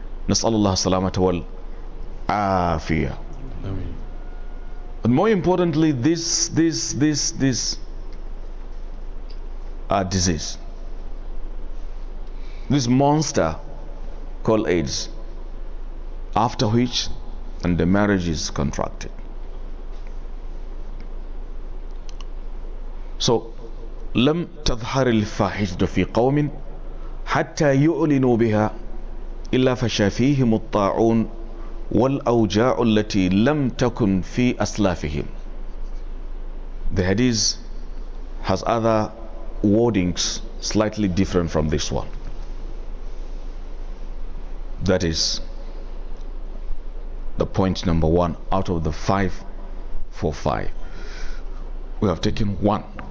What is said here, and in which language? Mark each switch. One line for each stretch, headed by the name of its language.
Arabic: Nas'alullah salamata wal afiyah.
English: But more importantly, this disease, this monster called AIDS, after which and the marriage is contracted.
Arabic: So لم تظهر الفاحشة في قوم حتى يعلنوا بها إلا فشا فيهم الطاعون والأوجاع التي لم تكن في أسلافهم.
English: The hadith has other wordings slightly different from this one. That is the point number 1 out of the 5 for 5. We have taken 1.